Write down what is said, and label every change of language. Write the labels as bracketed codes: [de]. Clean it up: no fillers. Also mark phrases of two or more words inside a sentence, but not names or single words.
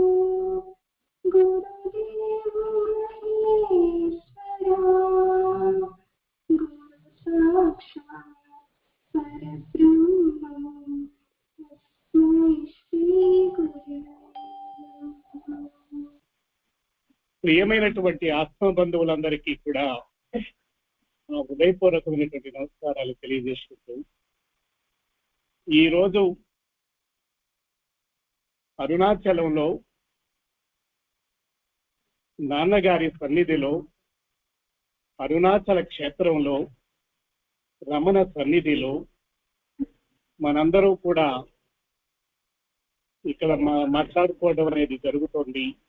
[sa] गुरुदेव महेश्वरा गुरु साक्षात् परब्रह्मं तस्मै श्री गुरवे नमः। [te] ప్రియమైనటువంటి ఆత్మ బంధువులందరికీ కూడా హృదయపూర్వకమైనటువంటి నమస్కారాలు తెలియజేసుకుంటూ ఈరోజు అరుణాచలంలో నాన్నగారి సన్నిధిలో అరుణాచల క్షేత్రంలో రమణ సన్నిధిలో మనందరూ కూడా ఇక్కడ మాట్లాడుకోవడం అనేది జరుగుతోంది.